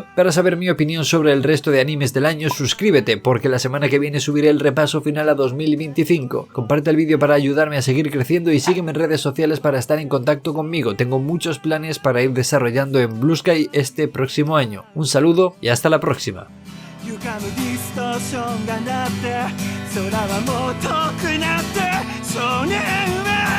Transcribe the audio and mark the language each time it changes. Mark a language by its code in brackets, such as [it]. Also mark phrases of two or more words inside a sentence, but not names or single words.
[es] Para saber mi opinión sobre el resto de animes del año suscríbete porque la semana que viene subiré el repaso final a 2025. Comparte el vídeo para ayudarme a seguir creciendo y sígueme en redes sociales para estar en contacto conmigo, tengo muchos planes para ir desarrollando en Blue Sky este próximo año. Un saludo y hasta la próxima. [ja] 歪むディストーションが鳴って空はもう遠くなって少年は